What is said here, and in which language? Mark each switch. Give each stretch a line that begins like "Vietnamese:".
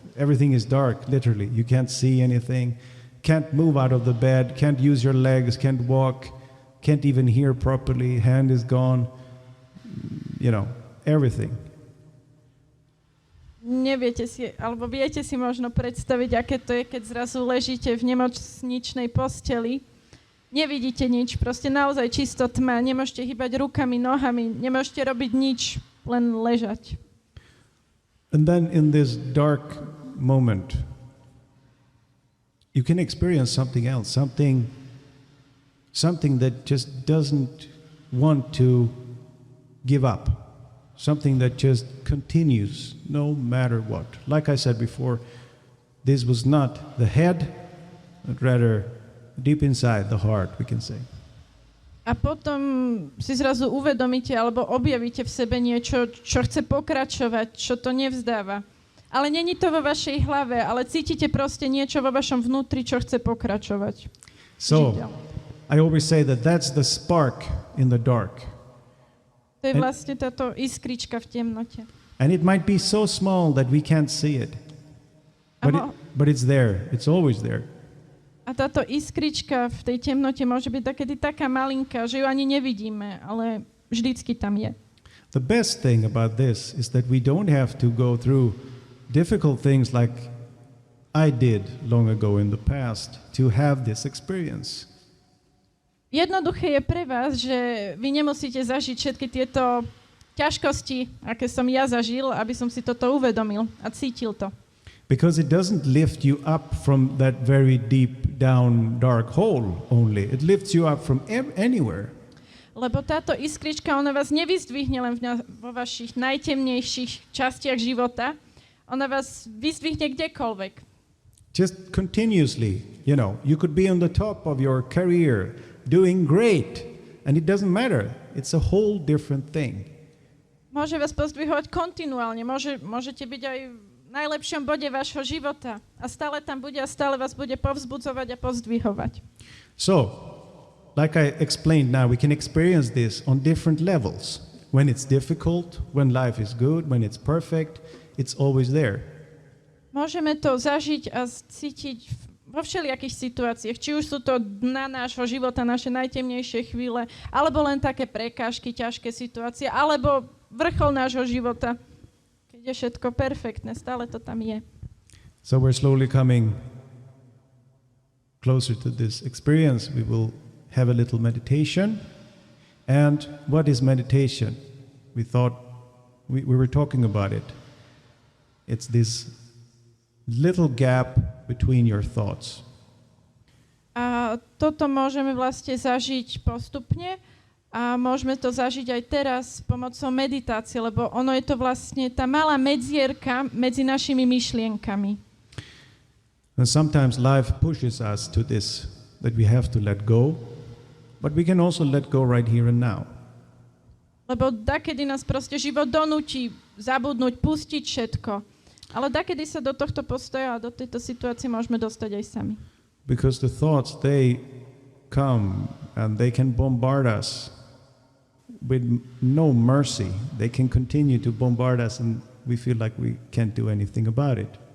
English: Everything is dark, literally. You can't see anything, can't move out of the bed, can't use your legs, can't walk, can't even hear properly, hand is gone, you know, everything.
Slovak: neviete si, alebo viete si možno predstaviť, aké to je, keď zrazu ležíte v nemocničnej posteli, nevidíte nič, proste naozaj čisto tma, nemôžete hýbať rukami, nohami, nemôžete robiť nič, len ležať.
English: And then in this dark moment, you can experience something else, something that just doesn't want to give up. Something that just continues no matter what. Like I said before, this was not the head, but rather deep inside the heart, we can say.
Slovak: A potom si zrazu uvedomíte alebo objavíte v sebe niečo, čo chce pokračovať, čo to nevzdáva. Ale není to vo vašej hlave, ale cítite proste niečo vo vašom vnútri, čo chce pokračovať.
English: So, I always say that that's the spark in the dark.
Slovak: To je vlastne táto iskrička v temnote.
English: And it might be so small that we can't see it. But it's there. It's always there.
Slovak: A táto iskrička v tej temnote môže byť takedy taká malinká, že ju ani nevidíme, ale vždycky tam je.
English: The best thing about this is that we don't have to go through difficult things like I did long ago in the past to have this experience.
Slovak: Jednoduché je pre vás, že vy nemusíte zažiť všetky tieto ťažkosti, aké som ja zažil, aby som si toto uvedomil a cítil to.
English: Because it doesn't lift you up from that very deep down dark hole only. It lifts you up from anywhere.
Slovak: Lebo táto iskrička, ona vás nevyzdvihne len vo vašich najtemnejších častiach života. Ona vás vyzdvihne kdekoľvek.
English: Just continuously, you know, you could be on the top of your career, doing great, and it doesn't matter. It's a whole different thing.
Slovak: Môže vás pozdvihovať kontinuálne, môžete byť aj v najlepšom bode vášho života a stále tam bude a stále vás bude povzbudzovať a pozdvihovať.
English: So, like I explained now, we can experience this on different levels. When it's difficult, when life is good, when it's perfect, it's always there.
Slovak: Môžeme to zažiť a cítiť vo všelijakých situáciách, či už sú to dna nášho života, naše najtemnejšie chvíle, alebo len také prekážky, ťažké situácie, alebo vrchol nášho života, keď je všetko perfektné, stále to tam je.
English: So we're slowly coming closer to this experience. We will have a little meditation. And what is meditation? We thought, we were talking about it. It's this little gap between your thoughts.
Slovak: A toto môžeme vlastne zažiť postupne a môžeme to zažiť aj teraz pomocou meditácie, lebo ono je to vlastne tá malá medzierka medzi našimi myšlienkami.
English: And sometimes life pushes us to this, that we have to let go, but we can also let go right here and now.
Slovak: Lebo dakedy nás proste život donúti zabudnúť, pustiť všetko. Ale dakedy sa do tohto postoja a do tejto situácie môžeme dostať aj sami.
English: Because the thoughts, they come and they can bombard us with no mercy. They can continue to bombard us and we feel like we can't do anything about it.